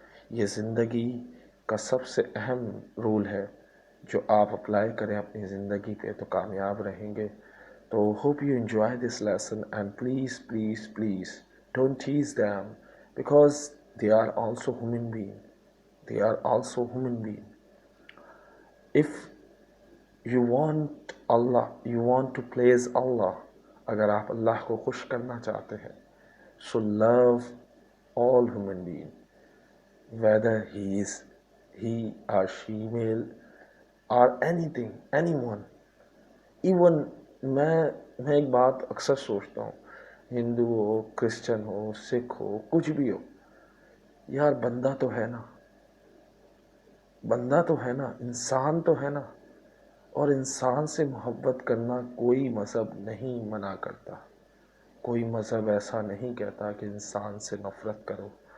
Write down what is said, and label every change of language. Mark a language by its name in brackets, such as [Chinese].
[Urdu] یہ زندگی کا سب سے اہم رول ہے جو آپ اپلائی کریں اپنی زندگی پہ تو کامیاب رہیں گے. تو [English] Hope you enjoy this lesson and please please please don't tease them because they are also human being. They are also human being. If you want Allah, you want to please Allah، [Urdu] اگر آپ اللہ کو خوش کرنا چاہتے ہیں، [English] so love all human being، whether he or she male or anything, anyone. Even [Urdu] میں ایک بات اکثر سوچتا ہوں، ہندو ہو، کرسچن ہو، سکھ ہو، کچھ بھی ہو، یار بندہ تو ہے نا، بندہ تو ہے نا، انسان تو ہے نا، اور انسان سے محبت کرنا کوئی مذہب نہیں منع کرتا، کوئی مذہب ایسا نہیں کہتا کہ انسان سے نفرت کرو.